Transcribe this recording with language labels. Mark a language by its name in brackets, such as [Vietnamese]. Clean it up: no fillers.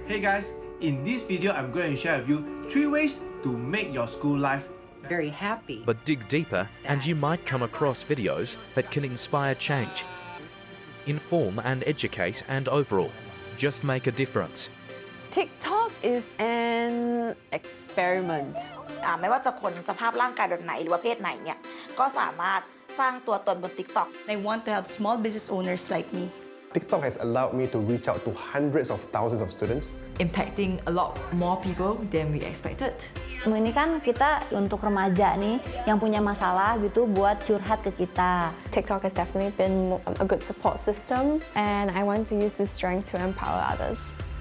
[English] Hey guys, in this video I'm going to share with you 3 ways to make your school life very happy. But dig deeper and you might come across videos that can inspire change, inform and educate, and overall, just make a difference. TikTok is an experiment. [Thai] ไม่ว่าจะคนสภาพร่างกายแบบไหนหรือว่าเพศไหนเนี่ยก็สามารถสร้างตัวตนบน TikTok. [English] I want to help small business owners like me. TikTok has allowed me to reach out to hundreds of thousands of students, impacting a lot more people than we expected. [Indonesian] Ini kan kita untuk remaja nih yang punya masalah gitu buat curhat ke kita. [English] TikTok has definitely been a good support system, and I want to use this strength to empower others.